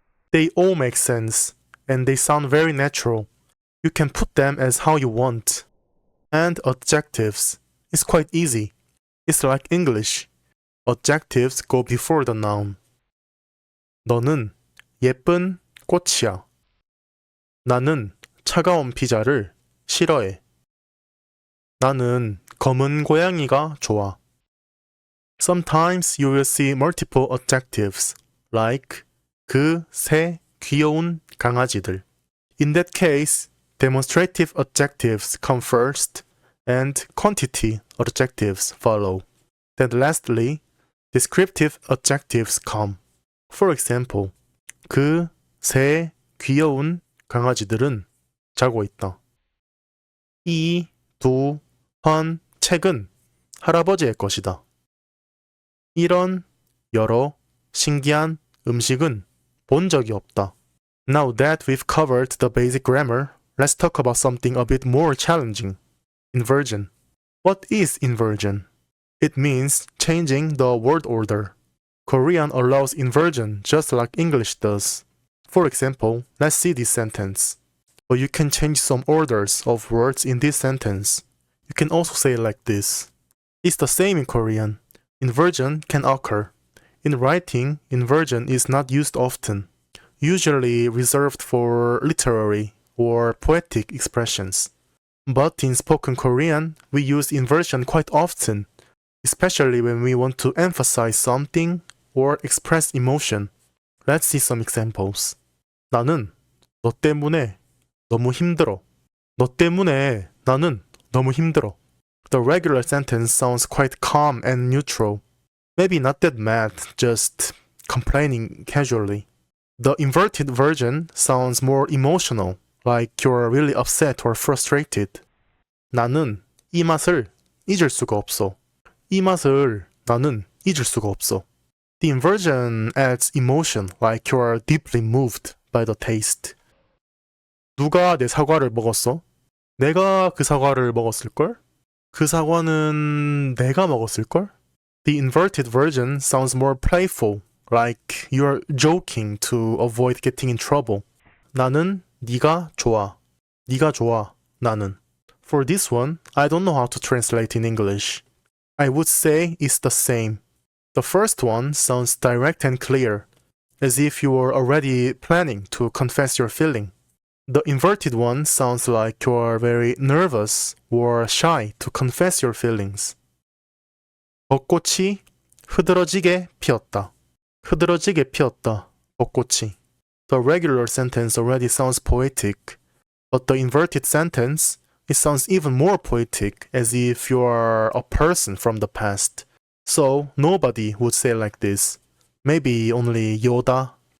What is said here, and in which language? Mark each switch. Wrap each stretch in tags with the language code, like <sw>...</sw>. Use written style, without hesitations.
<en>They all make sense, and they sound very natural. You can put them as how you want. And adjectives. It's quite easy. It's like English. Adjectives go before the noun.</en> <ko>너는 예쁜 꽃이야. 나는 차가운 피자를 싫어해. 나는 검은 고양이가 좋아.</ko> <en>Sometimes you will see multiple adjectives, like</en> <ko>그 새 귀여운 강아지들.</ko> <en>In that case, demonstrative adjectives come first, and quantity adjectives follow. Then lastly, descriptive adjectives come. For example,</en> <ko>그 새 귀여운 강아지들은 자고 있다. 이 두 번 책은 할아버지의 것이다. 이런 여러 신기한 음식은 본 적이 없다.</ko> <en>Now that we've covered the basic grammar, let's talk about something a bit more challenging. Inversion. What is inversion? It means changing the word order. Korean allows inversion just like English does. For example, let's see this sentence. But you can change some orders of words in this sentence. You can also say it like this. It's the same in Korean. Inversion can occur. In writing, inversion is not used often, usually reserved for literary or poetic expressions. But in spoken Korean, we use inversion quite often, especially when we want to emphasize something or express emotion. Let's see some examples.</en> <ko>나는 너 때문에 너무 힘들어. 너 때문에 나는 너무 힘들어.</ko> <en>The regular sentence sounds quite calm and neutral. Maybe not that mad, just complaining casually. The inverted version sounds more emotional, like you're really upset or frustrated.</en> <ko>나는 이 맛을 잊을 수가 없어. 이 맛을 나는 잊을 수가 없어.</ko> <en>The inversion adds emotion, like you are deeply moved by the taste.</en> <ko>누가 내 사과를 먹었어? 내가 그 사과를 먹었을걸? 그 사과는 내가 먹었을걸?</ko> <en>The inverted version sounds more playful, like you're joking to avoid getting in trouble.</en> <ko>나는 네가 좋아. 네가 좋아. 나는.</ko> <en>For this one, I don't know how to translate in English. I would say it's the same. The first one sounds direct and clear, as if you were already planning to confess your feeling. The inverted one sounds like you are very nervous or shy to confess your feelings.</en> <ko>벚꽃이 흐드러지게 피었다. 흐드러지게 피었다. 벚꽃이.</ko> <en>The regular sentence already sounds poetic, but the inverted sentence, it sounds even more poetic, as if you are a person from the past. So nobody would say like this. Maybe only Yoda.</en>